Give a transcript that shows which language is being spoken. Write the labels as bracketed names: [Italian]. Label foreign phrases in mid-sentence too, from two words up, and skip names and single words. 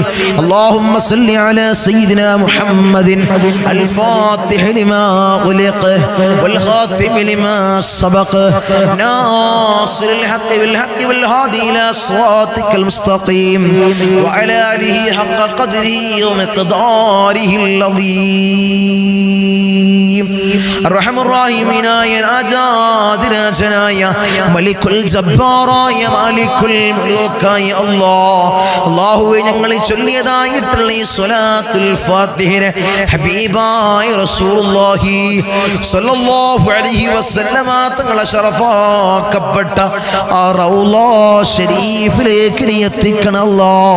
[Arabic] اللهم صل على سيدنا محمد الفاتح لما علق والخاتم لما سبق ناصر الحق بالحق والهادي إلى صراطك المستقيم وعلى آله حق قدره ومقداره العظيم. الرحم الراحمين يا [Malayalam] രാജാതിരാജനായ മലിക്കുൽ ജബ്ബാറായ മാലിക്കുൽ മുലൂക്കായ അല്ലാഹുവേ ഞങ്ങൾ ചൊല്ലിയതായിട്ടുള്ള ഈ സ്വലാത്തുൽ ഫാത്തിഹയെ ഹബീബായ റസൂലുള്ളാഹി [Arabic] صلى الله عليه وسلم [Malayalam] തങ്ങളെ ശറഫാക്കപ്പെട്ട ആ റൗള ശരീഫിലേക്ക് നീ എത്തിക്കണം അല്ലാഹ്.